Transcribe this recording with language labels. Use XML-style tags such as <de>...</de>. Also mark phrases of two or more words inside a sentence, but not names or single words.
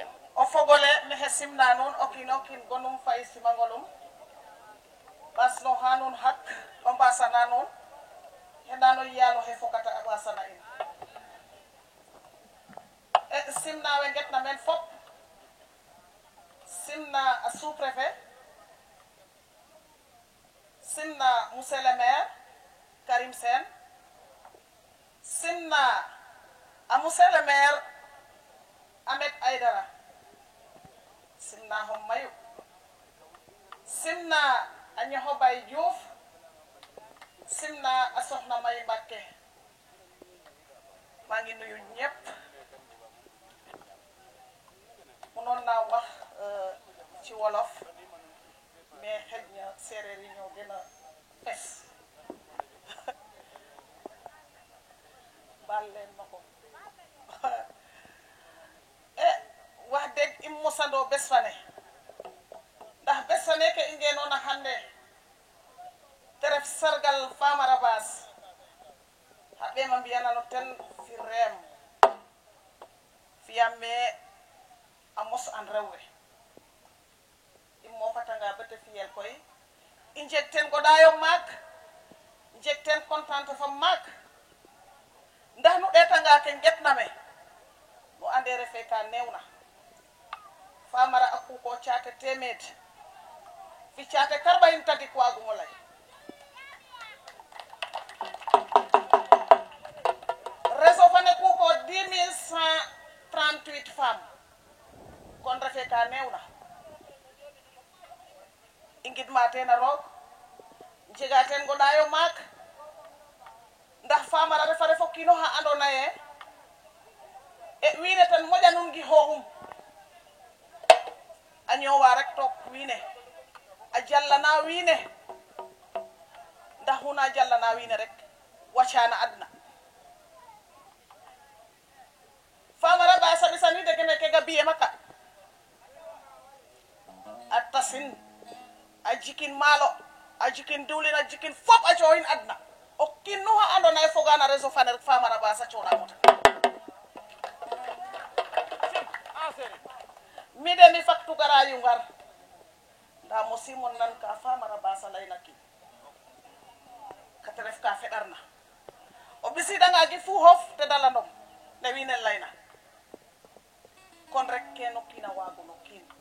<srr>o fogole mexe simna nuun o kiin gonum fay simangolum ɓasno ha nuun hak o mbasana nuun xeɗano yaalo xe fokata a ɓasana in simna we ngetna meen fop simna a sous-préfet simna</srr> <fr>monsieur le maire</fr> <srr>Karim Sène simna a</srr> <fr>monsieur le maire</fr> <srr>Ahmed Aïdara simna hom mayu simna a ñoxo Bay Diouf simna a soxna May Mbacké</srr> <wo>maa ngi nuyu ñëpp mënoon naa wax ci wolof mais xëj na séeréer yi ñoo gën a fes baal leen ma ko wax dëgg</wo> <srr>im mosandoo bés fa ne ndax bés fa ne ke i ngeenoon a hande te ref sargal Famara Basse xa ɓeem a mbiyanano ten fi reem fiyam me a mos an rew we i mofatanga bete fiyel koy i njeg ten goɗayo maak njeg ten contente fa maak ndax nu ɗetanga ke ngetna me nu ande refe ka newna Famara a kuko caate temed fi caate karɓayin tadik wagumo lay réseau fane kuko 10 138 femmes kon refe ka newna i ngidma ten a roog njega ten goɗayo maak ndax Famara refa ref o kiino xa andona ye wiine ten moƴanum ngi xooxum a ñoowa rek took wiine a jallana wiine ndax xuna jallana wiine rek wacana adna Famara Basse a ɓisani dege meke ga biye maka a tasin a jikin maalo a jikin diwlin a jikin fop a cooxin adna o kiin nu xa andoona ye fogana réseau fane rek Famara Basse a cooxamota mi de mi faktu gara yungar nda mosimo nan ka Famara Basse a layna kiin kate ref ka feɗarna o ɓisidanga gi fu xof te dalandom ne wiin we layna kon rek keno kiin a waagun o kiin</srr>